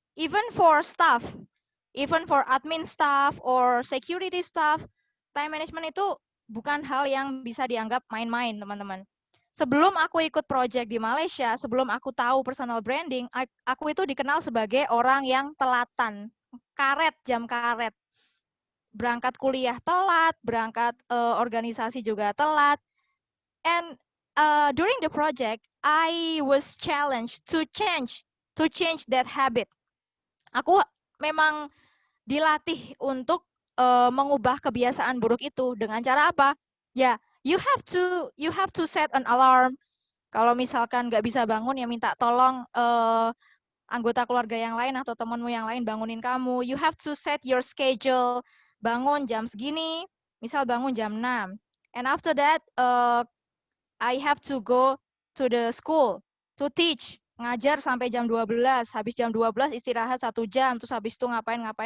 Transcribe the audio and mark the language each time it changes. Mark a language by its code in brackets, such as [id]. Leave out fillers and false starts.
[id] Even for staff, even for admin staff or security staff, time management itu bukan hal yang bisa dianggap main-main, teman-teman. Sebelum aku ikut project di Malaysia, sebelum aku tahu personal branding, aku itu dikenal sebagai orang yang telatan, jam karet. Berangkat kuliah telat, berangkat organisasi juga telat. [en] And during the project, I was challenged to change that habit. [id] Aku memang dilatih untuk mengubah kebiasaan buruk itu dengan cara apa? [en] Ya, you have to set an alarm. [id] Kalau misalkan nggak bisa bangun, ya minta tolong anggota keluarga yang lain atau temanmu yang lain bangunin kamu. [en] You have to set your schedule. Bangun jam segini, misal bangun jam 6. And after that, I have to go to the school to teach. [id] Ngajar sampai jam 12, habis jam 12 istirahat 1 jam, terus habis itu ngapain.